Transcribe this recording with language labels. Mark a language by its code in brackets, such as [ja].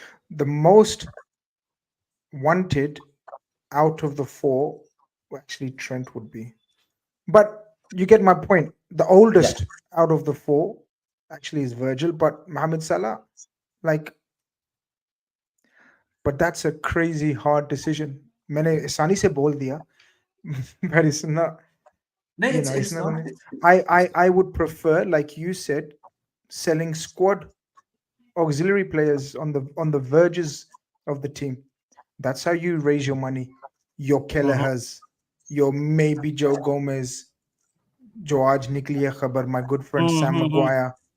[en] The most wanted out of the four, actually Trent would be. But you get my point. The oldest out of the four actually is Virgil, but Mohamed Salah, like, but that's a crazy hard decision. [hi] मैंने आसानी से बोल दिया, [en] but it's not. No, You know, it's not. I would prefer, like you said, selling squad auxiliary players on the verges of the team. That's how you raise your money. Your Kelleher's, your maybe Joe Gomez, George Nikliya Khabar, my good friend Sam Maguire.